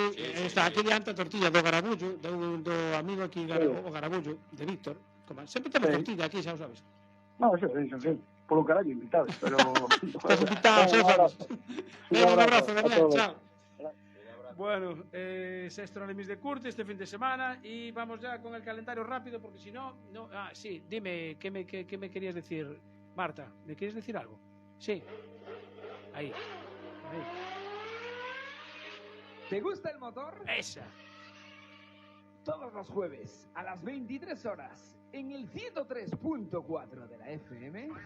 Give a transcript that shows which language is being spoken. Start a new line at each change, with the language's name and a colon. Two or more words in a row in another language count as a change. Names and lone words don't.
Galician: Está aquí diante a tortilla do Garabullo, do amigo aquí, o Garabullo, de Víctor. Sempre temos Sí. tortilla aquí, xa o sabes. Non, sí. Polo carallo, invitados, pero... Estás invitado, xa o sabes.
Spanish: Venga, un abrazo, a Damián, todos. chao. Bueno, sexto Rally Mix de Curte este fin de semana y vamos ya con el calendario rápido porque si no... Ah, sí, dime, ¿qué me querías decir, Marta? ¿Me quieres decir algo? Sí. Ahí. ¿Te gusta el motor? Esa. Todos los jueves a las 23 horas en el 103.4 de la FM,